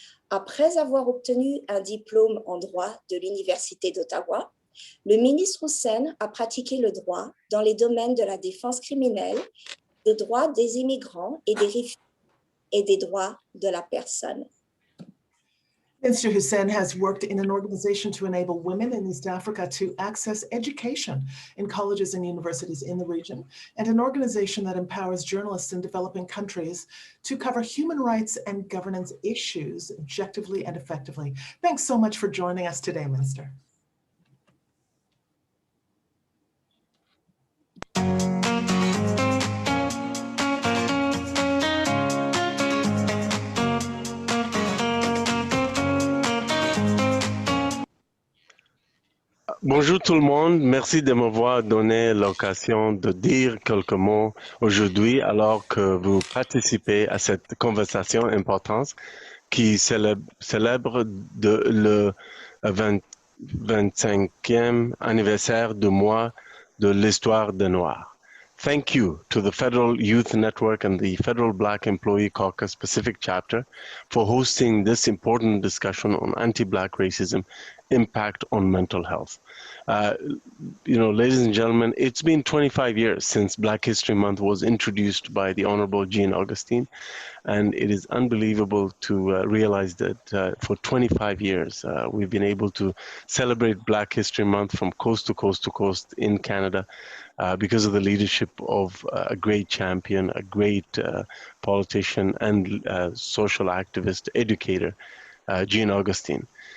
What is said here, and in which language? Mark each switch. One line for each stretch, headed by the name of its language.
French: Après avoir obtenu un diplôme en droit de l'Université d'Ottawa, le ministre Hussein a pratiqué le droit dans les domaines de la défense criminelle, des droits des immigrants et des réfugiés et des droits de la personne.
English: Minister Hussein has worked in an organization to enable women in East Africa to access education in colleges and universities in the region, and an organization that empowers journalists in developing countries to cover human rights and governance issues objectively and effectively. Thanks so much for joining us today, Minister.
French: Bonjour tout le monde, merci de m'avoir donné l'occasion de dire quelques mots aujourd'hui alors que vous participez à cette conversation importante qui célèbre le 25e anniversaire du mois de l'histoire des Noirs.
English: Thank you to the Federal Youth Network and the Federal Black Employee Caucus Pacific Chapter for hosting this important discussion on anti-Black racism impact on mental health. Ladies and gentlemen, it's been 25 years since Black History Month was introduced by the Honorable Jean Augustine, and it is unbelievable to realize that for 25 years we've been able to celebrate Black History Month from coast to coast to coast in Canada because of the leadership of a great champion, a great politician and social activist, educator, Jean Augustine.